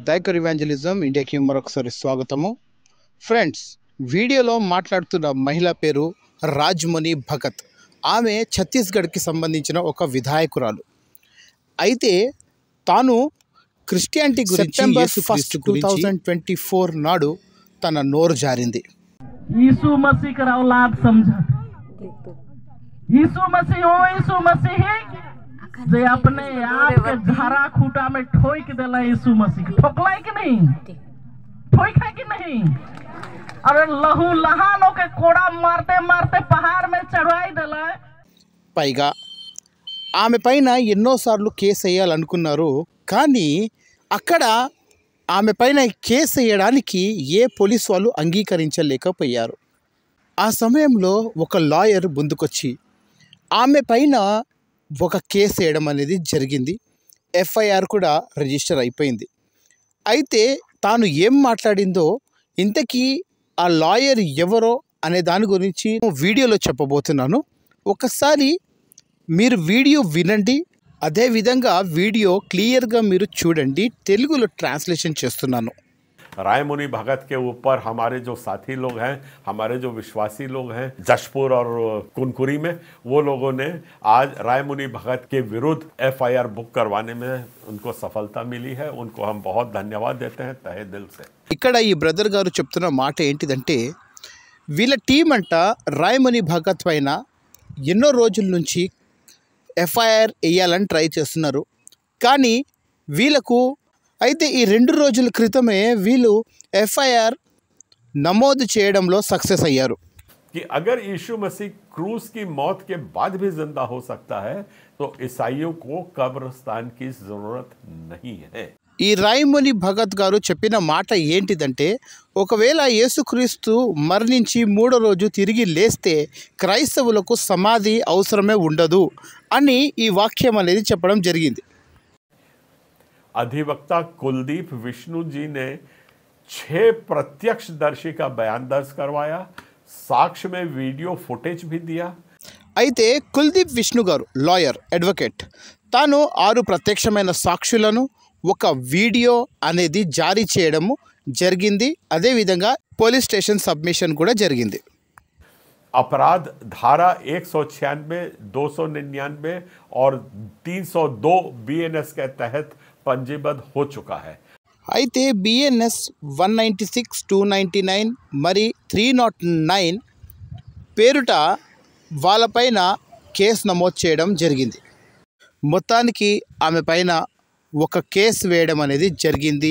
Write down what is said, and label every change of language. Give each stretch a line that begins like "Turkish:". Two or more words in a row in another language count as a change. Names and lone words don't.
Telugu: దైకర్ ఇవాంజలిజం ఇండియాకి మరొకసారి స్వాగతము. ఫ్రెండ్స్, వీడియోలో మాట్లాడుతున్న మహిళ పేరు రాజ్మణి భగత్. ఆమె ఛత్తీస్గఢ్కి సంబంధించిన ఒక విధాయకురాలు. అయితే తాను క్రిస్టియానిటీ గురించి సెప్టెంబర్ 1, 2024 నాడు తన నోరు జారింది.
Sadri: यीशु मसीह का औलाद समझा यीशु मसीह हो यीशु मसीह जे अपने आप के झारा खूटा में ठोक देला। यीशु मसीह ठोकला कि नहीं, ठोक है कि नहीं? अरे लहू लहानों के कोड़ा मारते मारते पहाड़ में चढ़वाई देला.
Telugu: పైగా ఆమె పైన ఎన్నోసార్లు కేసు వేయాలనుకున్నారు. కానీ అక్కడ ఆమె పైన కేసు వేయడానికి ఏ పోలీస్ వాళ్ళు అంగీకరించలేకపోయారు. ఆ సమయంలో ఒక లాయర్ ముందుకొచ్చి ఆమె పైన ఒక కేసు వేయడం అనేది జరిగింది. ఎఫ్ఐఆర్ కూడా రిజిస్టర్ అయిపోయింది. అయితే తాను ఏం మాట్లాడిందో, ఇంతకీ ఆ లాయర్ ఎవరో అనే దాని గురించి వీడియోలో చెప్పబోతున్నాను. ఒకసారి మీరు వీడియో వినండి, అదేవిధంగా వీడియో క్లియర్గా మీరు చూడండి. తెలుగులో ట్రాన్స్లేషన్ చేస్తున్నాను.
Hindi: रायमुनि भगत के ऊपर हमारे जो साथी लोग हैं, हमारे जो विश्वासी लोग हैं जशपुर और कुनकुरी में, वो लोगों ने आज रायमुनि भगत के विरुद्ध
English: FIR book
Hindi: करवाने में उनको सफलता मिली है. उनको हम बहुत धन्यवाद देते हैं तहे दिल से.
Telugu: ఇక్కడ ఈ బ్రదర్ గారు చెప్తున్న మాట ఏంటిదంటే, వీళ్ళ టీం అంట రాయముని భగత్ పైన ఎన్నో రోజుల నుంచి ఎఫ్ఐఆర్ వేయాలని ట్రై చేస్తున్నారు. కానీ వీళ్ళకు అయితే ఈ 2 రోజుల క్రితమే వీళ్ళు ఎఫ్ఐఆర్ నమోదు చేయడంలో సక్సెస్ అయ్యారు.
Hindi: कि अगर यीशु मसीह क्रूस की मौत के बाद भी जिंदा हो सकता है तो ईसाइयों को कब्रिस्तान की जरूरत नहीं है.
Telugu: ఈ రాయముని భగత్ గారు చెప్పిన మాట ఏంటిదంటే, ఒకవేళ యేసుక్రీస్తు మరణించి 3వ రోజు తిరిగి లేస్తే క్రైస్తవులకు సమాధి అవసరమే ఉండదు అని ఈ వాక్యం అనేది చెప్పడం జరిగింది.
Hindi: अधिवक्ता कुलदीप विष्णु जी ने 6 प्रत्यक्षदर्शी का बयान दर्ज करवाया, साक्ष्य में वीडियो फुटेज भी दिया.
Telugu: అయితే కుల్దీప్ విష్ణు గారు
English: lawyer, advocate,
Telugu: తాను 6 ప్రత్యక్షమైన సాక్షులను ఒక వీడియో అనేది జారీ చేయడము జరిగింది. అదేవిధంగా
English: police station submission
Telugu: కూడా జరిగింది.
Hindi: अपराध धारा 196, 299 और 302 बीएनएस के तहत पंजीबद्ध हो चुका है.
Telugu: అయితే బిఎన్ఎస్ 196, 299 మరి 309 పేరుట వాళ్ళపైన కేసు నమోదు చేయడం జరిగింది. మొత్తానికి ఆమె పైన ఒక కేసు వేయడం అనేది జరిగింది.